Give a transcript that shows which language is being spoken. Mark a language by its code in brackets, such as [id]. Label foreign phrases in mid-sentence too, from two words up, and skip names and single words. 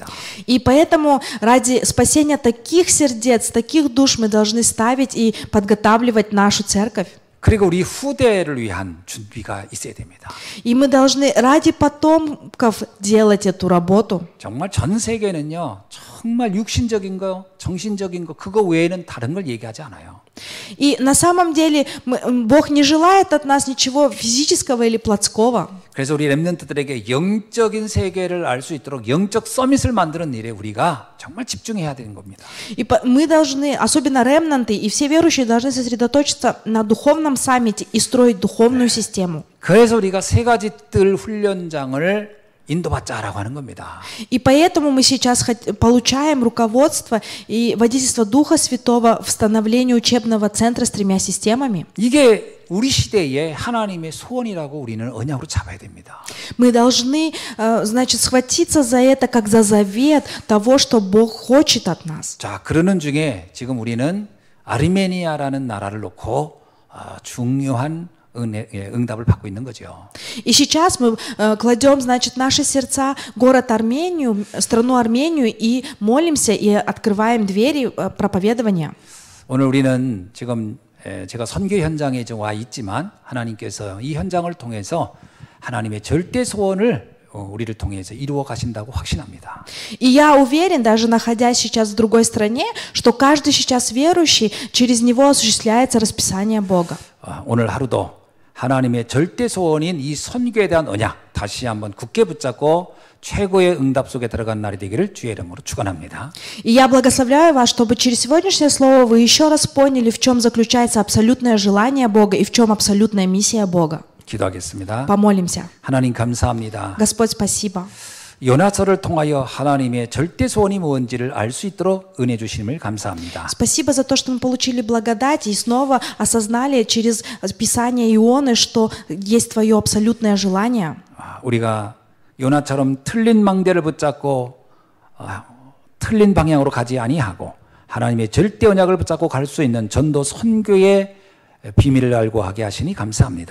[ru] И поэтому ради спасения таких сердец, таких душ мы должны ставить и подготавливать нашу церковь. [ko] 그리고 우리 후대를 위한 준비가 있어야 됩니다. [ru] И мы должны ради потомков делать эту работу. [ko] 정말 전 세계는요, 정말 육신적인 거, 정신적인 거, 그거 외에는 다른 걸 얘기하지 않아요. [ru] И на самом деле Бог не желает от нас ничего физического или плотского. [ko] 그래서 우리 렘넌트들에게 영적인 세계를 알 수 있도록 영적 서밋을 만드는 일에 우리가 정말 집중해야 되는 겁니다. [ru] И мы должны, особенно ремнанты, и все верующие должны сосредоточиться на духовном саммите и строить духовную систему. [ko] 그래서 우리가 세 가지 뜰 훈련장을 인도받자라고 하는 겁니다. [ru] И поэтому мы сейчас получаем руководство и водительство Духа Святого в становлении учебного центра с 3 системами. [ko] 이게 우리 시대의 하나님의 소원이라고 우리는 언약으로 잡아야 됩니다. [ru] Мы должны, значит, схватиться за это как за завет того, что Бог хочет от нас. [ko] 자, 그러는 중에 지금 우리는 아르메니아라는 나라를 놓고 중요한 응답을 받고 있는 거죠. [ru] И сейчас мы кладем, значит, наши сердца город Армению, страну Армению и молимся и открываем двери проповедования. [ko] 오늘 우리는 지금 제가 선교 현장에 좀 와 있지만 하나님께서 이 현장을 통해서 하나님의 절대 소원을 우리를 통해서 이루어 가신다고 확신합니다. [ru] И я уверен, даже находясь сейчас в другой стране, что каждый сейчас верующий, через него осуществляется расписание Бога. [ko] 오늘 하루도 하나님의 절대 소원인 이 선교에 대한 언약 다시 한번 굳게 붙잡고 최고의 응답 속에 들어간 날이 되기를 주의 이름으로 축원합니다. [ru] И я благословляю вас, чтобы через сегодняшнее слово вы еще раз поняли, в чем заключается абсолютное желание Бога и в чем абсолютная миссия Бога. [ko] 기도하겠습니다. [ru] Помолимся. [ko] 하나님 감사합니다. [ru] Господь, спасибо. [ko] 요나서를 통하여 하나님의 절대 소원이 뭔지를 알 수 있도록 은혜 주심을 감사합니다. [ru] Спасибо за то, что мы получили благодать и снова осознали через Писание Ионы, что есть Твое абсолютное желание. [ko] 우리가 요나처럼 틀린 망대를 붙잡고 틀린 방향으로 가지 아니하고 하나님의 절대 언약을 붙잡고 갈 수 있는 전도 선교의 비밀을 알고 하게 하시니 감사합니다.